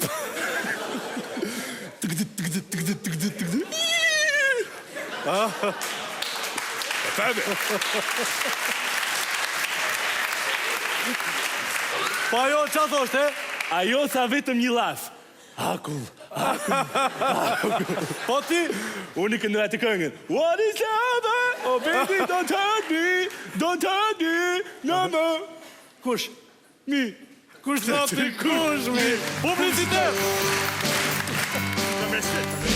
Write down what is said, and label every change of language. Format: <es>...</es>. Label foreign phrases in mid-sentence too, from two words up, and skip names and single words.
<sq>Pa jo, qa thoshte? Ajo tha vetëm një laf. Akull. Po ti? Unë i këndoj atë këngën.</sq> <en>What is love? Oh baby, don't hurt me, no more.</en> <sq>Kush? Mi. Kush thot ti kush mi? Publicitet! Në mesit.</sq>